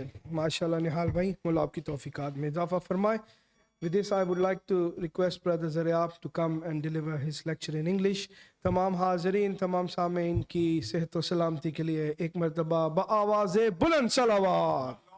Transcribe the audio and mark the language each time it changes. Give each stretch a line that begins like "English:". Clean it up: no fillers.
Urdu: ماشاء اللہ نہال بھائی، مولا آپ کی توفیقات میں اضافہ فرمائے.
English: With this I would like to request Brother Zuryaab to come and deliver his lecture in English.
Urdu: تمام حاضرین، تمام سامعین کی صحت و سلامتی کے لیے ایک مرتبہ بآواز بلند صلوات.